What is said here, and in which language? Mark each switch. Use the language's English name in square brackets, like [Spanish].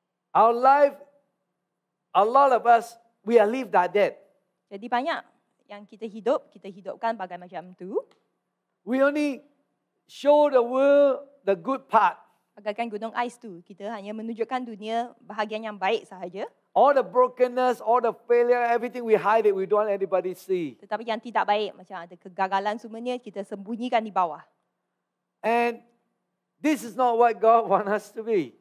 [English] Our life, a lot of us, we are live like that. [Malay] Jadi banyak yang kita hidupkan bagai macam tu. [English] We only show the world the good part. [Malay] Bagaikan gunung ais tu, kita hanya menunjukkan dunia bahagian yang baik sahaja. [English] All the brokenness, all the failure, everything we hide it, we don't want anybody see. [Malay] Tetapi yang tidak baik, macam ada kegagalan semuanya, kita sembunyikan di bawah. [English] And this is not what God wants us to be.